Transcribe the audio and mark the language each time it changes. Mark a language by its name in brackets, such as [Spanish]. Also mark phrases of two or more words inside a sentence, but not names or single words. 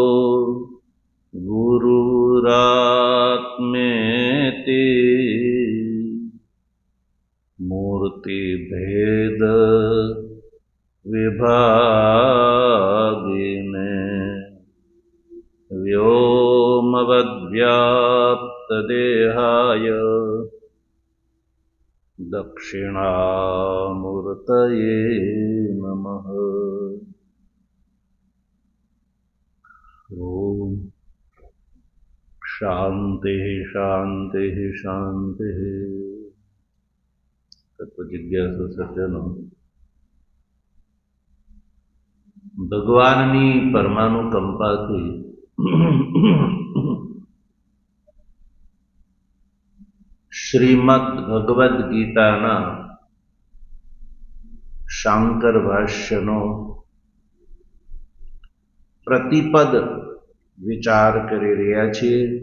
[Sanskrit] गुरुरात्मेति मूर्तिभेद विभागिने व्योमवद्व्याप्तदेहाय दक्षिणामूर्तये नमः। ओम शांति शांति शांति। [Gujarati] તત્વજિજ્ઞાસુ સજ્જનો, ભગવાનની પરમાનુકંપાથી શ્રીમદ ભગવદ્ ગીતાના શાંકર ભાષ્યનો પ્રતિપદ વિચાર કરી રહ્યા છીએ।